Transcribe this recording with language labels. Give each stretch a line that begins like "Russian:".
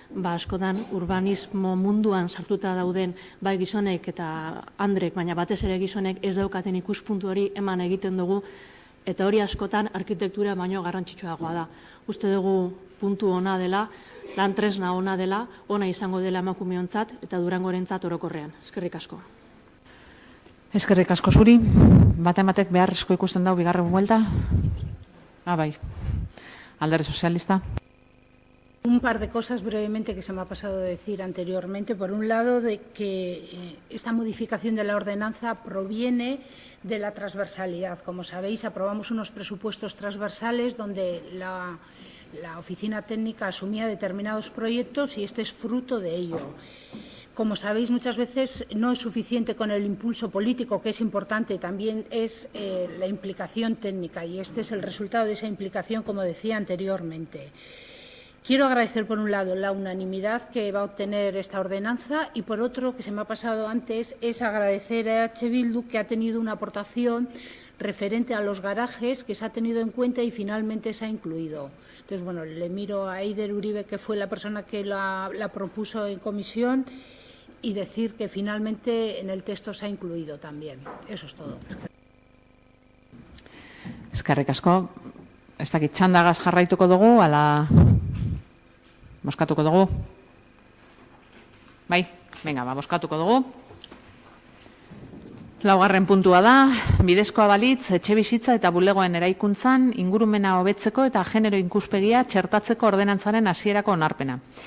Basque: askotan urbanismo munduan sartuta dauden bai gizonek eta andrek, baina batez ere gizonek ez daukaten ikuspuntu hori eman egiten dugu, eta hori askotan arkitektura baino garrantzitsuagoa da. Uste dugu puntu ona dela, lan tresna ona dela, ona izango dela emakumeontzat eta Durangorentzat orokorrean. Eskerrik asko. Eskerrik asko zuri. Batek beharrezko ikusten dau bigarren buelta. Bai. Alderdi Sozialista.
Spanish: Un par de cosas brevemente que se me ha pasado de decir anteriormente. Por un lado, de que esta modificación de la ordenanza proviene de la transversalidad. Como sabéis, aprobamos unos presupuestos transversales donde la oficina técnica asumía determinados proyectos y este es fruto de ello. Como sabéis, muchas veces no es suficiente con el impulso político, que es importante, también es la implicación técnica y este es el resultado de esa implicación, como decía anteriormente. Quiero agradecer, por un lado, la unanimidad que va a obtener esta ordenanza y, por otro, que se me ha pasado antes, es agradecer a EH Bildu que ha tenido una aportación referente a los garajes que se ha tenido en cuenta y finalmente se ha incluido. Entonces, bueno, le miro a Eider Uribe, que fue la persona que la propuso en comisión, y decir que finalmente en el texto se ha incluido también. Eso es todo.
Basque: Eskerrik asko. Ez dakit txandagaz jarraituko dugu, ala boskatuko dugu? Bai, venga, boskatuko dugu. Laugarren puntua da, bidezkoa balitz, etxebizitza eta bulegoen eraikuntzan, ingurumena hobetzeko eta genero ikuspegia txertatzeko ordenantzaren hasierako onarpena.